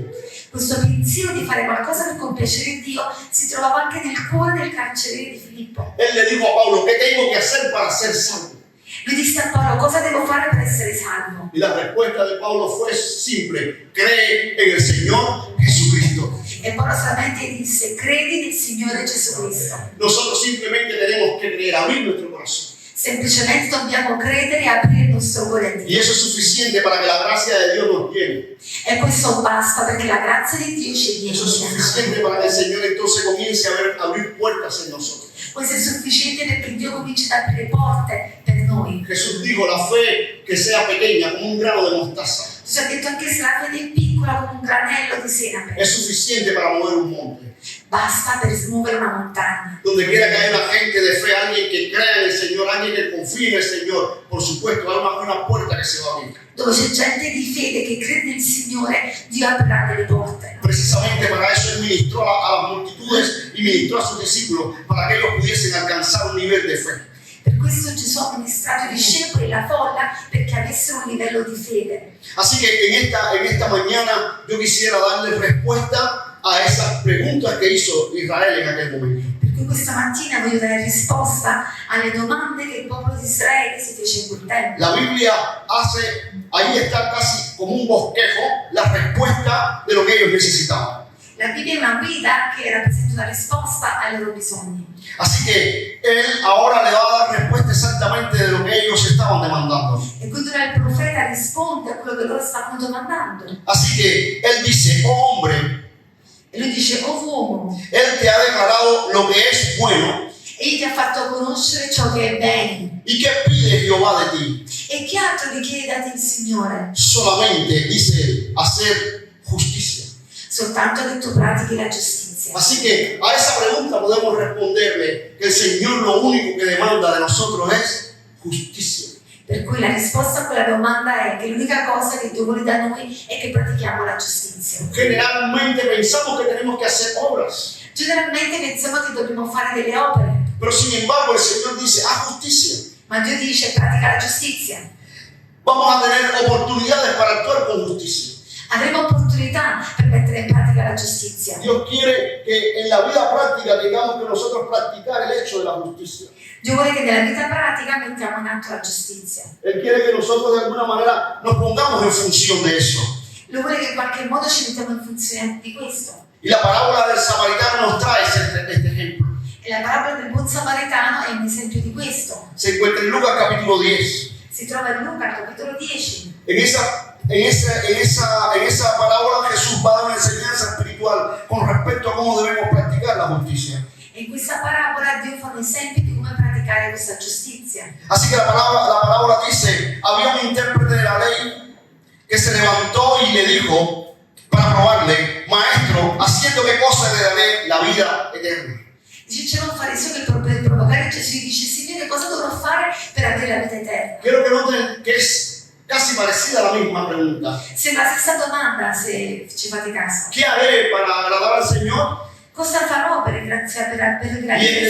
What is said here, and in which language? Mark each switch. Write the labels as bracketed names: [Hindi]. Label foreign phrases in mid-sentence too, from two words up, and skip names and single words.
[Italian] Questo pensiero di fare qualcosa per compiacere Dio si trovava anche nel cuore del carceriere di Filippo. [Spanish] Él le dijo a Pablo, ¿qué tengo que hacer para ser salvo? [Italian] Lui disse a Paolo: cosa devo fare per essere salvo? [Spanish] Y la respuesta de Pablo fue simple: cree en el Señor Jesucristo. [Italian] E Paolo solamente disse: credi nel Signore Gesù Cristo. [Spanish] Nosotros simplemente tenemos que creer, abrir nuestro corazón. [Italian] Semplicemente dobbiamo credere e aprire il nostro cuore a [Spanish] Y [Italian] Dio. [Spanish] eso es suficiente para que la gracia de Dios nos llene. [Italian] E questo basta perché la grazia di Dio ci [Spanish] Eso es [Italian] viene. [Spanish] suficiente para que el Señor entonces comience a abrir puertas en nosotros. [Italian] Questo è sufficiente perché Dio comincia ad aprire porte per noi. [Spanish] Jesús dijo, la fe que sea pequeña como un grano de mostaza [Italian] Ci ha detto anche se la fede è piccola come un granello di senape, [Spanish] es suficiente para mover un monte. [Italian] basta per smuovere una montagna. [Spanish] Donde quiera que haya una gente de fe, alguien que crea en el Señor, alguien que confíe en el Señor, por supuesto, hay una puerta que se va a abrir. [Italian] Dove c'è gente di fede che crede nel Signore, Dio aprirà delle porte. [Spanish] Precisamente para eso Él ministró a las multitudes y ministró a sus discípulos, para que ellos pudiesen alcanzar un nivel de fe. [Italian] Per questo Gesù ha ministrato i discepoli e la folla perché avessero un livello di fede. [Spanish] Así que en esta mañana yo quisiera darle respuesta a esas preguntas que hizo Israel en aquel momento. [Italian] Per cui questa mattina voglio dare risposta alle domande che il popolo di Israele si fece in quel tempo. [Spanish] La Biblia ahí está casi como un bosquejo, la respuesta de lo que ellos necesitaban. [Italian] La Bibbia è una guida che rappresenta una risposta ai loro bisogni. [Spanish] Así que Él ahora le va a dar respuesta exactamente de lo que ellos estaban demandando. [Italian] E quindi ora il profeta risponde a quello che loro stavano domandando. [Spanish] Así que Él dice, oh hombre, [Italian] E lui dice: oh uomo, [Spanish] Él te ha declarado lo que es bueno. [Italian] egli ti ha fatto conoscere ciò che è bene. [Spanish] ¿Y qué pide Jehová de ti? [Italian] E che altro richiede da te il Signore? [Spanish] Solamente, dice Él, hacer justicia. [Italian] Soltanto che tu pratichi la giustizia. [Spanish] Así que a esa pregunta podemos responderle que el Señor lo único que demanda de nosotros es justicia. [Italian] Per cui la risposta a quella domanda è che l'unica cosa che Dio vuole da noi è che pratichiamo la giustizia. [Spanish] Generalmente pensamos que tenemos que hacer obras, [Italian] Generalmente pensiamo che dobbiamo fare delle opere, [Spanish] pero sin embargo el Señor dice, haz justicia. [Italian] Ma Dio dice pratica la giustizia. [Spanish] Vamos a tener oportunidades para actuar con justicia. [Italian] Avremo opportunità per mettere in pratica la giustizia. [Spanish] Dios quiere que en la vida práctica tengamos que nosotros practicar el hecho de la justicia. [Italian] Dio vuole che nella vita pratica mettiamo in atto la giustizia. [Spanish] Él quiere que nosotros de alguna manera nos pongamos en función de eso. [Italian] Lui vuole che in qualche modo ci mettiamo in funzione di questo. [Spanish] Y la parábola del samaritano nos trae este ejemplo. [Italian] E la parabola del buon samaritano è un esempio di questo. [Spanish] Se encuentra en Lucas capítulo 10. [Italian] Si trova in Luca, capitolo 10. [Spanish] En esa parábola Jesús va a dar una enseñanza espiritual con respecto a cómo debemos practicar la justicia. [Italian] E in questa parabola Dio fa un esempio di come praticare questa giustizia. [Spanish] Así que la parábola dice, había un intérprete de la ley que se levantó y le dijo para probarle, maestro, ¿haciendo qué cosa le daré la vida eterna? [Italian] Dice, c'era un fariseo che per provocare Gesù gli dice, Signore, cosa dovrò fare per avere la vita eterna? [Spanish] Quiero que noten que es casi parecida a la misma pregunta. [Italian] Sembra la stessa domanda, se ci fate caso. [Spanish] ¿Qué haré para agradar al Señor? [Italian] Cosa farò per [Spanish] Y [Italian] gradire [Spanish] él le